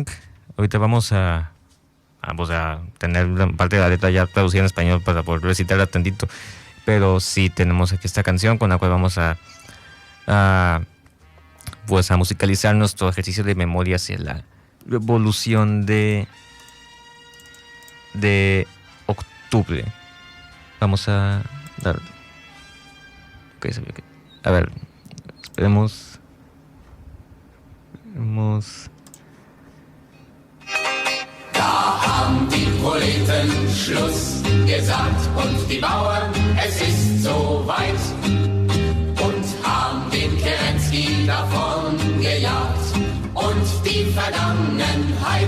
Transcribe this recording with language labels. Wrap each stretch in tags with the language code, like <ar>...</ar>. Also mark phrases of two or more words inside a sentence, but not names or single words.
<es>Ahorita vamos a tener parte de la letra ya traducida en español para poder recitarla tantito, pero sí tenemos aquí esta canción con la cual vamos a musicalizar nuestro ejercicio de memoria hacia la Revolución de Octubre. Vamos a dar. A ver, esperemos.</es> <de>Da haben die Proleten Schluss gesagt und die Bauern, es ist so weit, und haben den Kerensky davon gejagt und die Vergangenheit.</de>